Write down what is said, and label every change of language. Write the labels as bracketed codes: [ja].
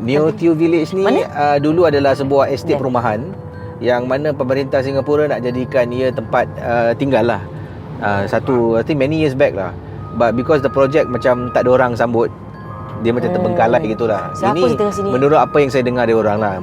[ms] Neo Teo Village ni dulu adalah sebuah estate perumahan yang mana pemerintah Singapura nak jadikan ia tempat tinggal lah. [en] I think many years back lah. But because the project [ms] macam tak ada orang sambut, dia macam terbengkalai gitulah. Ini menurut apa yang saya dengar dari orang lah.